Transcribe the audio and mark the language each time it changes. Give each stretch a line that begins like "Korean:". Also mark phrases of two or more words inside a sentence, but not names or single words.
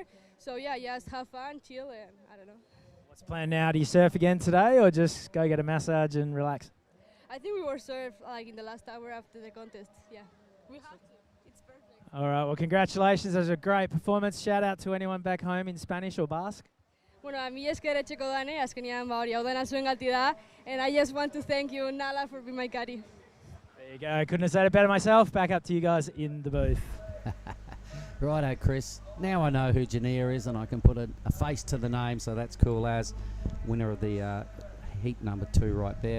English: So yeah, just have fun, chill, and I don't know. What's the plan now? Do you surf again today or just go get a massage and relax? I think we were surf like in the last hour after the contest. Yeah, we have to. It's perfect. All right, well, congratulations. That was a great performance. Shout out to anyone back home in Spanish or Basque.
Basque: Bueno, a mí esker etxeko dane, azkenean hori hau dena zuen gati da,
English: and I just want to thank you, Nala, for being my caddy. There you go. Couldn't have said it better myself. Back up to you guys in the booth. Righto, Chris. Now I know who Jania is, and I can put a face to the name, so that's cool as winner of the heat number 2 right there.